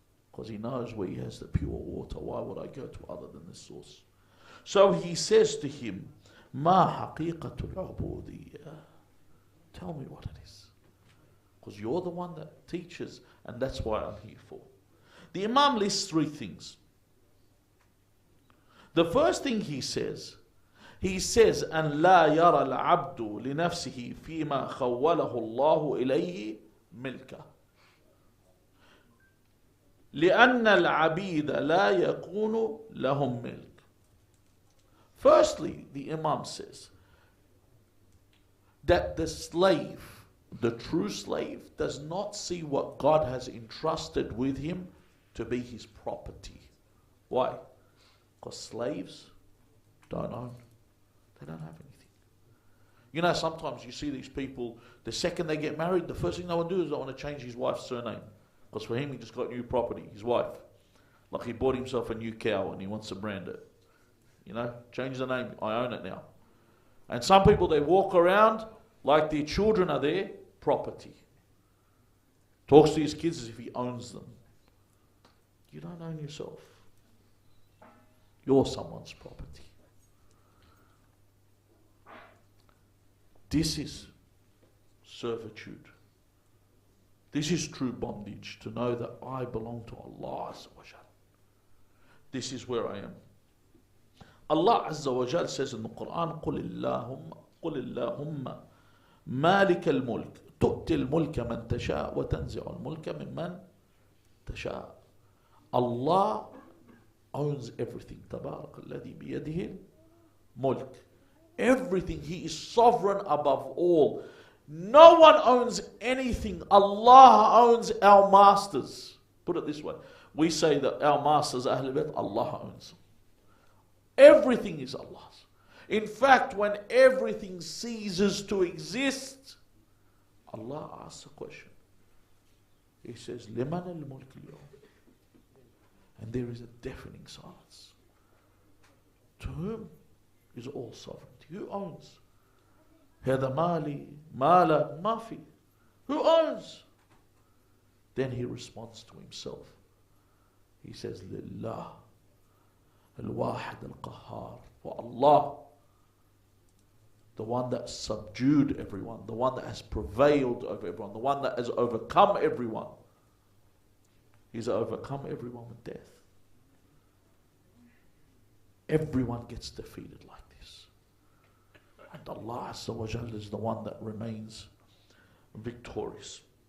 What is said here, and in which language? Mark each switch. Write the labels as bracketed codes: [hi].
[en] Because he knows where he has the pure water. Why would I go to other than this source? So he says to him, [ar] Ma haqiqatul ubudiyya. [en] Tell me what it is. Because you're the one that teaches, and that's why I'm here for. The Imam lists three things. The first thing he says, [ar] أن لا يرى العبد لنفسه فيما خوله الله إليه ملكه لأن العبيد لا يكون لهم ملك. [en] Firstly, the Imam says that the slave, the true slave, does not see what God has entrusted with him to be his property. Why? Because slaves don't own. They don't have anything. You know, sometimes you see these people, the second they get married, the first thing they want to do is they want to change his wife's surname. Because for him, he just got new property, his wife. Like he bought himself a new cow and he wants to brand it. You know, change the name, I own it now. And some people, they walk around like their children are their property. Talks to his kids as if he owns them. You don't own yourself. You're someone's property. This is servitude. This is true bondage, to know that I belong to Allah Azza wa Jal. This is where I am. Allah Azza wa Jal says in the Quran, [ar] قُلِ اللَّهُمَّ مَالِكَ الْمُلْكِ تُؤْتِي الْمُلْكَ مَنْ تَشَاءُ وَتَنْزِعُ الْمُلْكَ مِمَّنْ تَشَاءُ. [en] Allah owns everything. [ar] تَبَارَكَ الَّذِي بِيَدِهِ الْمُلْكِ. [en] Everything. He is sovereign above all. No one owns anything. Allah owns our masters. Put it this way. We say that our masters, Ahlul Bayt, Allah owns them. Everything is Allah's. In fact, when everything ceases to exist, Allah asks a question. He says, [ar] لِمَنَ الْمُلْكِ الْيَوْمِ. [en] And there is a deafening silence. To whom is all sovereignty? Who owns? [ar] هذا مالي مالا ما في. Who owns? [en] Then he responds to himself. He says, [ar] لله الواحد القهار. [en] For Allah, the one that subdued everyone, the one that has prevailed over everyone, the one that has overcome everyone. He's overcome everyone with death. Everyone gets defeated like this. And Allah Azza wa Jal is the one that remains victorious.